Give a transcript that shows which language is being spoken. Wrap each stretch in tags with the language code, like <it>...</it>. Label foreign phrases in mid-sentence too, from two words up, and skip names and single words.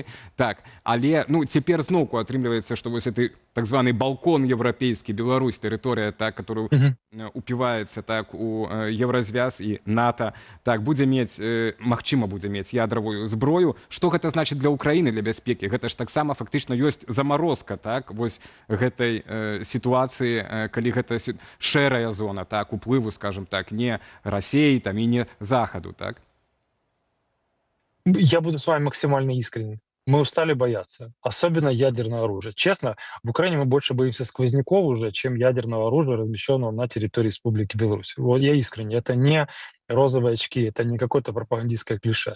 <be>Так, але цяпер зноўку атрымліваецца, што вось гэты так званы балкон еўрапейскі, Беларусь, тэрыторыя, так, которую упіваецца так у Еўразвяз і НАТО, так, магчыма будзе мець ядравую зброю. Што гэта значыць для Ўкраіны, для бяспекі? Гэта ж таксама фактычна ёсць замарозка, так, вось гэтай сітуацыі, калі гэта шэрая зона, так, уплыву, скажем так, не Расіі там і не Захаду, так?</be> <ru>Я буду с вами максимально искренен. Мы устали бояться, особенно ядерного оружия. Честно, в Украине мы больше боимся сквозняков уже, чем ядерного оружия, размещенного на территории Республики Беларусь. Вот я искренне. Это не розовые очки, это не какое-то пропагандистское клише.</ru>